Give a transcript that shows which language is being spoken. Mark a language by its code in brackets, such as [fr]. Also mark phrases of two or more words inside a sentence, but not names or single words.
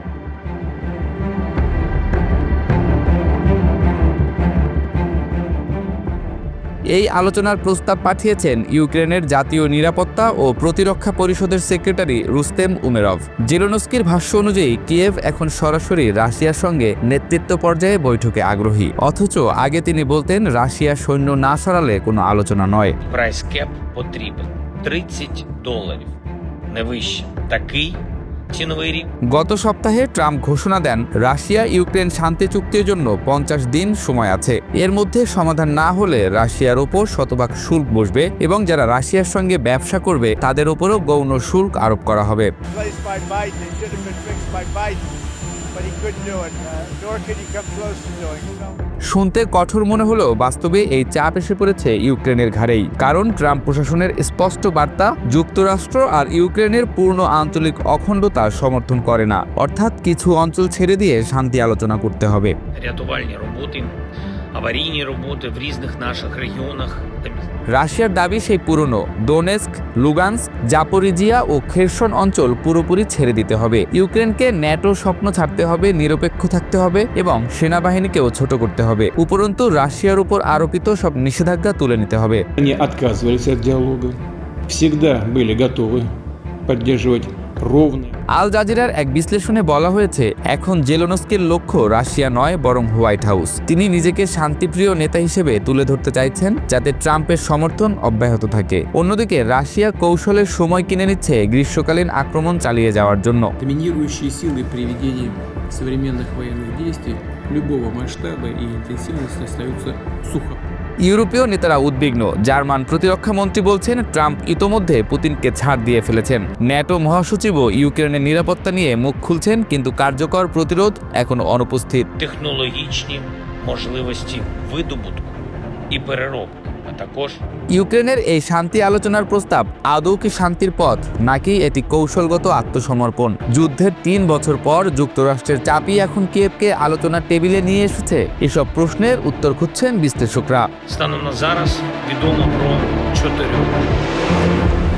[bn] এই আলোচনার প্রস্তাব পাঠিয়েছেন ইউক্রেনের জাতীয় নিরাপত্তা ও প্রতিরক্ষা পরিষদের সেক্রেটারি রুস্তেম উমেরভ। জেলেনস্কির ভাষ্য অনুযায়ী কিয়েভ এখন সরাসরি রাশিয়ার সঙ্গে নেতৃত্ব পর্যায়ে বৈঠকে আগ্রহী, অথচ আগে তিনি বলতেন রাশিয়া সৈন্য না সরালে কোনো আলোচনা নয়। [en] Price cap [uk] потрібен $30, не вище. Такий ціновий рік. [bn] গত সপ্তাহে ট্রাম্প ঘোষণা দেন রাশিয়া ইউক্রেন শান্তি চুক্তির জন্য 50 দিন সময় আছে। এর মধ্যে সমাধান না হলে রাশিয়ার ওপর শতভাগ শুল্ক বসবে এবং যারা রাশিয়ার সঙ্গে ব্যবসা করবে তাদের ওপরও গৌণ শুল্ক আরোপ করা হবে। শুনতে কঠোর মনে হলেও বাস্তবে এই চাপ এসে পড়েছে ইউক্রেনের ঘাড়েই, কারণ ট্রাম্প প্রশাসনের স্পষ্ট বার্তা যুক্তরাষ্ট্র আর ইউক্রেনের পূর্ণ আঞ্চলিক অখণ্ডতা সমর্থন করে না, অর্থাৎ কিছু অঞ্চল ছেড়ে দিয়ে শান্তি আলোচনা করতে হবে। [uk] Рятувальні роботи, аварійні роботи в різних наших регіонах. [bn] রাশিয়ার দাবি সেই পুরনো ডোনেস্ক, লুগান্স্ক, জাপোরিজিয়া ও খেরসন অঞ্চল পুরোপুরি ছেড়ে দিতে হবে। ইউক্রেনকে ন্যাটো স্বপ্ন ছাড়তে হবে, নিরপেক্ষ থাকতে হবে এবং সেনাবাহিনীকেও ছোট করতে হবে। উপরন্তু রাশিয়ার উপর আরোপিত সব নিষেধাজ্ঞা তুলে নিতে হবে। [ru] Они отказывались от диалога, всегда были готовы поддерживать ровно. [bn] আল জাজিরার এক বিশ্লেষণে বলা হয়েছে এখন জেলেনস্কির লক্ষ্য রাশিয়া নয় বরং হোয়াইট হাউস। তিনি নিজেকে শান্তিপ্রিয় নেতা হিসেবে তুলে ধরতে চাইছেন যাতে ট্রাম্পের সমর্থন অব্যাহত থাকে। অন্যদিকে রাশিয়া কৌশলের সময় কিনে নিচ্ছে গ্রীষ্মকালীন আক্রমণ চালিয়ে যাওয়ার জন্য। [ru] Доминирующие силы при ведении современных военных действий любого масштаба и интенсивности остаются сухо. [bn] ইউরোপীয় নেতারা উদ্বিগ্ন। জার্মান প্রতিরক্ষা মন্ত্রী বলছেন ট্রাম্প ইতোমধ্যে পুতিনকে ছাড় দিয়ে ফেলেছেন। ন্যাটো মহাসচিবও ইউক্রেনের নিরাপত্তা নিয়ে মুখ খুলছেন, কিন্তু কার্যকর প্রতিরোধ এখনো অনুপস্থিত। [uk] Технологічні можливості видобутку і переробки, а також [bn] ইউক্রেনের এই শান্তি আলোচনার প্রস্তাব আদৌ কি শান্তির পথ, নাকি এটি কৌশলগত আত্মসমর্পণ? যুদ্ধের 3 বছর পর যুক্তরাষ্ট্রের চাপই এখন কিয়েভকে আলোচনার টেবিলে নিয়ে এসেছে। এসব প্রশ্নের উত্তর খুঁজছেন বিশ্লেষকরা। [uk] станом на зараз відомо про 4